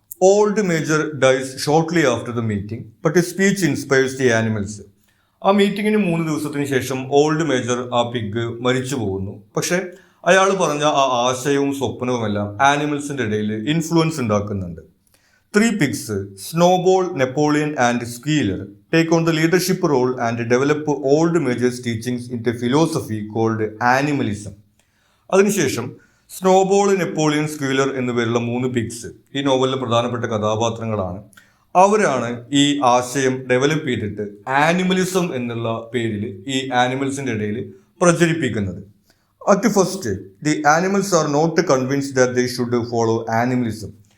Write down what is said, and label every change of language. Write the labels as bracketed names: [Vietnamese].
[English] Old Major dies shortly after the meeting but his speech inspires the animals. [Malayalam] ആ മീറ്റിങ്ങിന് 3 ദിവസത്തിന് ശേഷം old major, ആ പിഗ്, മരിച്ചു പോകുന്നു. പക്ഷെ അയാൾ പറഞ്ഞ ആ ആശയവും സ്വപ്നവുമെല്ലാം ആനിമൽസിൻ്റെ ഇടയിൽ ഇൻഫ്ലുവൻസ് ഉണ്ടാക്കുന്നുണ്ട്. [English] 3 pigs, Snowball, Napoleon and Squealer, take on the leadership role and develop old Major's teachings into a philosophy called animalism. [Malayalam] അതിനുശേഷം സ്നോബോൾ, നെപ്പോളിയൻ, സ്ക്വീലർ എന്നുപേരുള്ള 3 പിഗ്സ് ഈ നോവലിലെ പ്രധാനപ്പെട്ട കഥാപാത്രങ്ങളാണ്. അവരാണ് ഈ ആശയം ഡെവലപ്പ് ചെയ്തിട്ട് ആനിമലിസം എന്നുള്ള പേരിൽ ഈ ആനിമൽസിൻ്റെ ഇടയിൽ പ്രചരിപ്പിക്കുന്നത്. [English] At first, the animals are not convinced that they should follow animalism.